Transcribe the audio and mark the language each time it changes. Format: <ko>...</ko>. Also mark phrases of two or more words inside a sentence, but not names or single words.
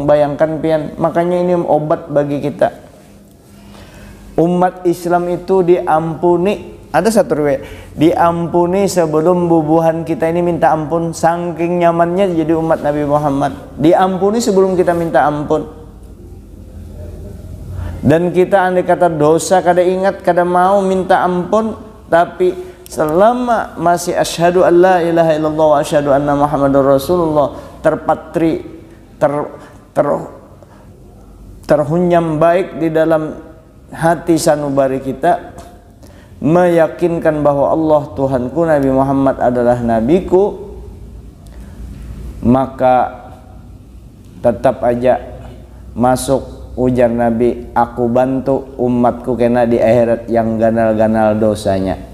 <bjn>Bayangkan pian, makanya ini obat bagi kita. Umat Islam itu diampuni, ada satu riwayat, diampuni sebelum bubuhan kita ini minta ampun. Saking nyamannya jadi umat Nabi Muhammad, diampuni sebelum kita minta ampun. Dan kita andai kata dosa kada ingat, kada mau minta ampun, tapi selama masih</bjn> <ar>أشهد أن لا إله إلا الله وأشهد أن محمدا رسول الله</ar> <bjn>terpatri, terhunyam baik di dalam hati sanubari kita, meyakinkan bahwa Allah Tuhanku, Nabi Muhammad adalah nabiku, maka tetap aja masuk ujar Nabi, aku bantu umatku kena di akhirat yang ganal-ganal dosanya.</bjn>